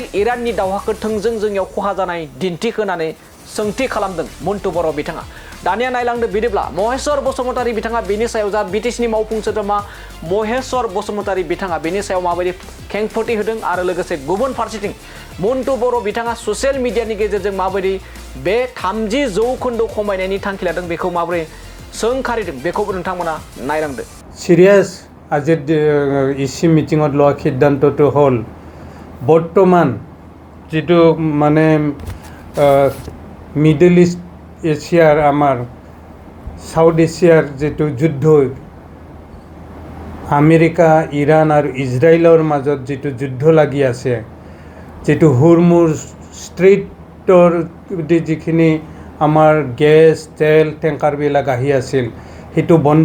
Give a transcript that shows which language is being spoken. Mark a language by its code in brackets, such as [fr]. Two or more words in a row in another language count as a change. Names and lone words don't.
[brx] इराननि दावहाखौ थोंजों जोंनियाव खहा जानाय दिन्थिहोनानै सोंथि खालामदों मन्टु बर' बिथाङा दानिया नायलांदो बिदिब्ला महेश्वर बसुमतारी बिथाङा बेनि सायाव जा बीटीसीनि मावफुं सोद्रोमा महेश्वर बसुमतारी बिथाङा बेनि सायाव माबायदि खेंफोरथि होदों आरो लोगोसे गुबुन फारसेथिं मन्टु बर' बिथाङा ससियेल मिडियानि गेजेरजों माबायदि बे 30% खमायनायनि थांखि लादों बेखौ माबोरै सोंखारिदों बेखौबो नोंथांमोना नायलांदो [as] सिरियास আজিৰ ইসি মিটিঙত লোৱা সিদ্ধান্তটো হ'ল বৰ্তমান যিটো মানে [en] Middle East Asia's [as] আমাৰ [en] South Asia's [as] যিটো যুদ্ধ আমেৰিকা ইৰাণ আৰু ইজৰাইলৰ মাজত যিটো যুদ্ধ লাগি আছে যিটো হুৰমুজ ষ্ট্ৰেইটৰ যিখিনি আমাৰ গেছ তেল টেংকাৰবিলাক আহি আছিল সেইটো বন্ধ